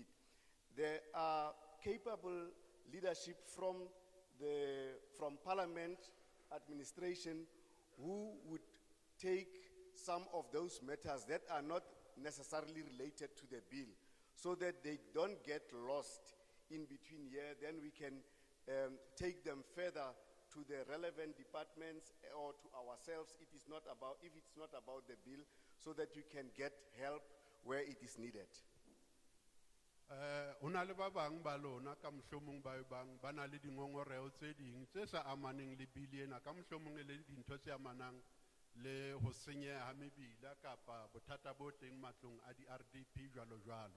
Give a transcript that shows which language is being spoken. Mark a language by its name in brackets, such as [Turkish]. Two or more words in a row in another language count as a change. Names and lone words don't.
[English] There are capable leadership from Parliament, administration who would take some of those matters that are not necessarily related to the bill so that they don't get lost in between here. Then we can take them further to the relevant departments or to ourselves. If it's not about the bill, so that you can get help where it is needed. [Southern Sotho] Hona le ba bang ba lona ka mohlomong ba bang ba na le dingongoreo tse ding tse sa amaneng le bili ena ka mohlomong le dintho tse amanang le ho senyeha ha mebila kapa bothata bo teng matlong a di-RDP jwalo jwalo.